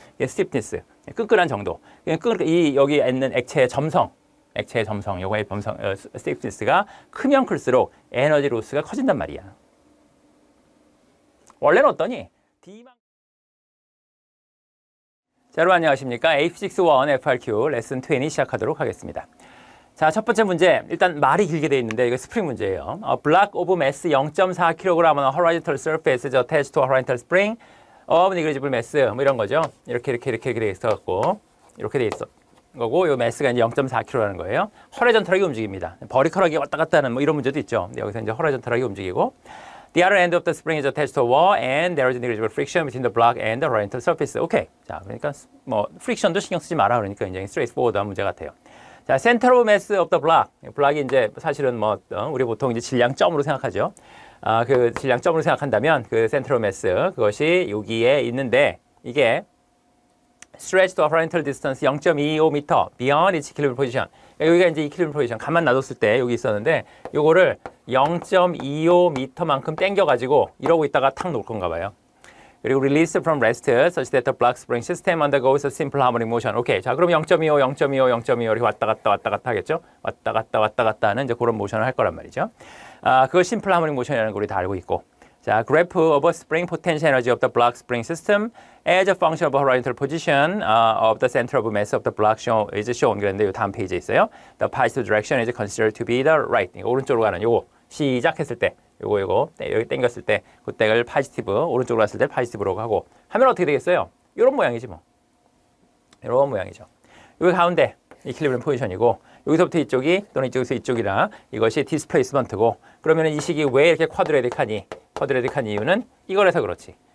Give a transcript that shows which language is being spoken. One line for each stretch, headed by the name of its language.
Korean: 이게 스티프니스, 끈끈한 정도. 이 여기 있는 액체의 점성, 요거의 점성, 스티프니스가 크면 클수록 에너지 로스가 커진단 말이야. 원래는 어떠니? 자, 여러분 안녕하십니까? A6-1 FRQ 레슨 20 시작하도록 하겠습니다. 자, 첫 번째 문제. 일단 말이 길게 되어 있는데 이거 스프링 문제예요.
English: block of mass 0.4kg on a horizontal surface is attached to a horizontal spring of negligible mass.
Korean: 뭐 이런 거죠. 이렇게 돼 있어갖고 이렇게 돼 있어. 거고 이 매스가 이제 0.4kg라는 거예요. 허리전털하게 움직입니다. 버리컬하게 왔다 갔다 하는 뭐 이런 문제도 있죠. 여기서 이제 허리전털하게 움직이고.
English: The other end of the spring is attached to a wall and there is negligible friction between the block and the horizontal surface.
Korean: 오케이. 자, 그러니까 뭐 프릭션도 신경 쓰지 마라 그러니까 굉장히 straightforward한 문제 같아요. 자, center of mass of the block. 블락이 이제 사실은 뭐 우리 보통 이제 질량점으로 생각하죠. 그 질량점으로 생각한다면 그 center of mass 그것이 여기에 있는데 이게
English: stretched to a horizontal distance 0.25m beyond its equilibrium position.
Korean: 여기가 이제 equilibrium position 가만 놔뒀을 때 여기 있었는데 요거를 0.25m만큼 당겨가지고 이러고 있다가 탁 놓을 건가 봐요.
English: 그리고 release from rest such that the block spring system undergoes a simple harmonic motion.
Korean: 오케이. 자, 그럼 0.25 이렇게 왔다 갔다 하겠죠? 왔다 갔다 하는 이제 그런 모션을 할 거란 말이죠. 그걸 simple harmonic motion이라는 걸 우리 다 알고 있고.
English: 자, graph of a spring potential energy of the block spring system as a function of a horizontal position of the center of mass of the block is shown.
Korean: 그런데 이 다음 페이지에 있어요.
English: The positive direction is considered to be the right.
Korean: 오른쪽으로 가는 요거 시작했을 때 요거 여기 당겼을 때 그때를 포지티브, 오른쪽으로 갔을 때 포지티브로 하고 하면 어떻게 되겠어요? 이런 모양이지 뭐. 이런 모양이죠. 여기 가운데 이퀄리브리엄 포지션이고 여기서부터 이쪽이 또는 이쪽에서 이쪽이라 이것이 디스플레이스먼트고, 그러면 이 식이 왜 이렇게 쿼드레딕한 이유는 이거라서 그렇지.